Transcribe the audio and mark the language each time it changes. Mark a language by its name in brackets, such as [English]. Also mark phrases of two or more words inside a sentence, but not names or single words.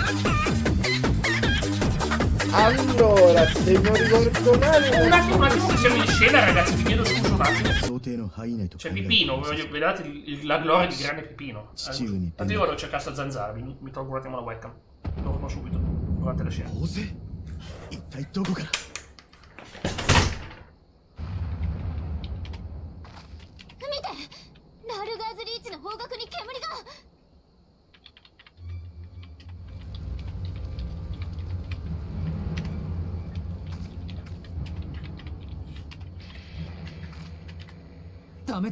[Italian] Allora, se non ricordo male... Un attimo che siamo in scena, ragazzi, vi chiedo scusa un attimo. C'è Pipino, vedete la gloria di grande Pipino. Infatti io vado a cercare sta zanzara, mi tolgo un attimo la webcam. Torno subito, durante la scena. [Japanese] ラールガーズリーチの方角に煙が。ダメだ。